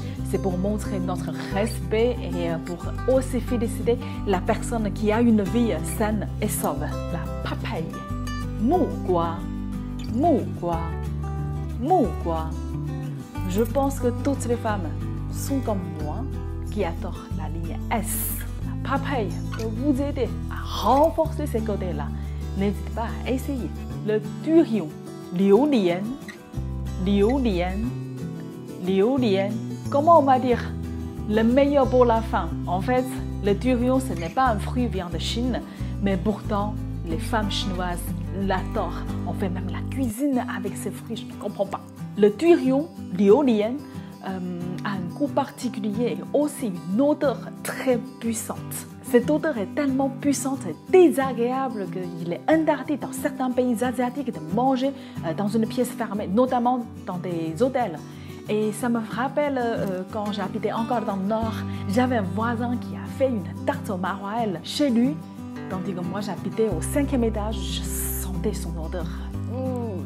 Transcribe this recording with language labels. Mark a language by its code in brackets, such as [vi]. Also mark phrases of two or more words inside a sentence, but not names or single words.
[fr] C'est pour montrer notre respect et pour aussi féliciter la personne qui a une vie saine et sauve. La papaye, [zh] 木瓜, 木瓜, 木瓜. [fr] Je pense que toutes les femmes sont comme moi qui adorent la ligne S. La papaye peut vous aider à renforcer ces côtés-là. N'hésitez pas à essayer. Le durian, [zh] 榴莲, 榴莲, 榴莲. [fr] Comment on va dire le meilleur pour la fin? En fait, le durian, ce n'est pas un fruit vient de Chine, mais pourtant, les femmes chinoises l'adorent. On fait même la cuisine avec ces fruits, je ne comprends pas. Le durian, 榴莲, a un goût particulier et aussi une odeur très puissante. Cette odeur est tellement puissante et désagréable qu'il est interdit dans certains pays asiatiques de manger dans une pièce fermée, notamment dans des hôtels. Et ça me rappelle quand j'habitais encore dans le Nord, j'avais un voisin qui a fait une tarte au maroilles chez lui, tandis que moi j'habitais au 5e étage, je sentais son odeur.